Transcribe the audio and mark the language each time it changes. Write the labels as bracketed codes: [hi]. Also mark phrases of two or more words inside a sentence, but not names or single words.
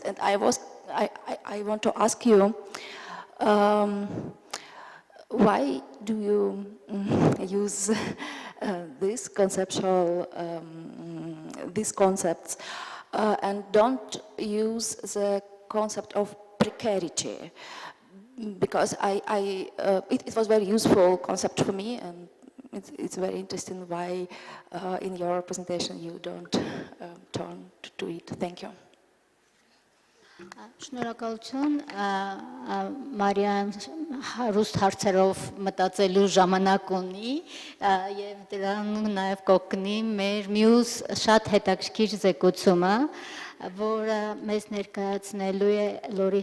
[en] And I want to ask you, why do you use these concepts and don't use the concept of precarity? Because it was very useful concept for me, and it's very interesting why in your presentation you don't turn to it. Thank you. [hy] Շնորհակալություն Մարիան հարուստ հարցերով մտածելու ժամանակ ունի եւ դրանում նաեւ կօգնի մեր մյուս շատ հետաքրքիր զեկուցումը, որը մեզ ներկայացնելու է Լորի